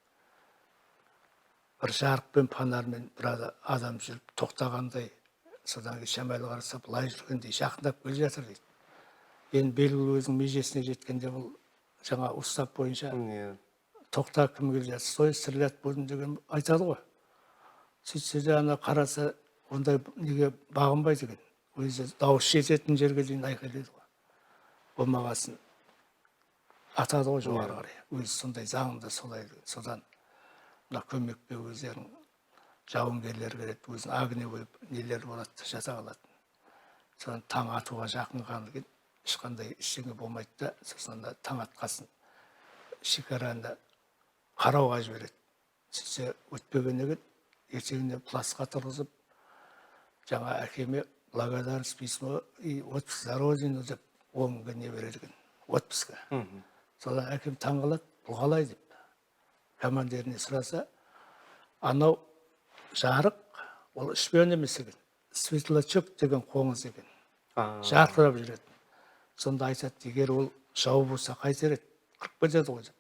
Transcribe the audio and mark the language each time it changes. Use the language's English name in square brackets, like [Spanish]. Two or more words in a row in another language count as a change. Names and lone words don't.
[Kazakh] Бір жарықпен фонармен бір адам жүріп тоқтағандай, содан кейін шамайлы қараса былай жүргендей жақындап келе жатыр дейді. Енді белгілі өзінің межесіне жеткенде бұл жаңа устав бойынша иә. тоқта кім келе жатыр, [Russian] стой, стрелять будем [Kazakh] деген айтады ғой. Сөйтсе де ана қараса ондай неге бағынбайды екен. Өзі дауыс жететін жерге дейін айқайлайды ғой. Болмағасын атады ғой жоғары қарай. Өзі сондай заңында солай. Содан мына көмекке өздерінің жауынгерлер келеді, өзінің огневой нелер болады, жаса қалады. Содан таң атуға жақын қалған кейін ешқандай ештеңе болмайды да, сосын таң атқасын шекараны қарауға жібереді. Сөйтсе өтпегеннен кейін ертеңіне плацқа тұрғызып, жаңа әкеме [Russian] благодарность письмо и отпуск за родину [Kazakh] деп 10 күнге не береді екен, отпускқа. Содан әкем таң қалады, бұл қалай деп. Командиріне сұраса, анау жарық, ол шпион емес екен, светлячок деген қоңыз екен. Жарқырап жүреді. Сонда айтады, егер ол жау болса қайтер еді, қырып кетеді ғой деп.